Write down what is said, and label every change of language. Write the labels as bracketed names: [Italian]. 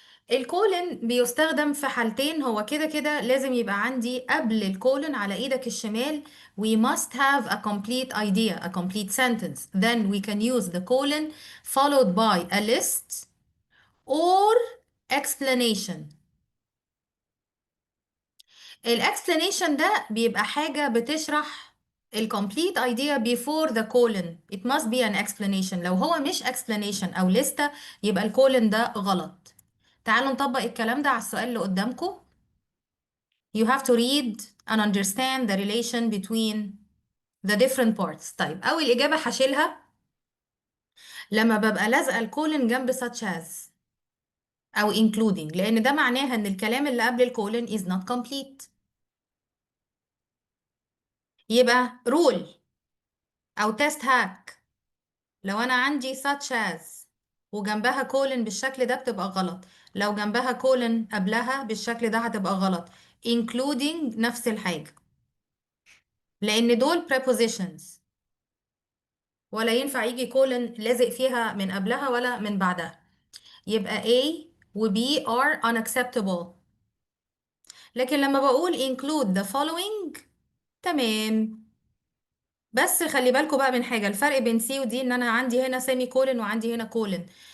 [Arabic] الكولن بيستخدم في حالتين، هو كده كده لازم يبقى عندي قبل الكولن على ايدك الشمال [English] we must have a complete idea, a complete sentence, then we can use the colon followed by a list or explanation. [Arabic] الاكسبلانيشن ده بيبقى حاجة بتشرح ال [English] complete idea before the colon. It must be an explanation. [Arabic] لو هو مش explanation أو لستة يبقى الكولن ده غلط. تعالوا نطبق الكلام ده على السؤال اللي قدامكم. [English] You have to read and understand the relation between the different parts. [Arabic] طيب أول إجابة هشيلها لما ببقى لازقة الكولن جنب such as أو including، لأن ده معناها إن الكلام اللي قبل الكولن [English] is not complete. [Arabic] يبقى rule أو test hack، لو أنا عندي such as وجنبها كولن بالشكل ده بتبقى غلط، لو جنبها كولن قبلها بالشكل ده هتبقى غلط. including نفس الحاجة، لأن دول prepositions، ولا ينفع يجي كولن لازق فيها من قبلها ولا من بعدها. [English] يبقى A و B are unacceptable. [Arabic] لكن لما بقول [English] include the following [Arabic] تمام. بس خلي بالكوا بقى من حاجة، الفرق بين C و D ان انا عندي هنا سيمي كولن وعندي هنا كولن.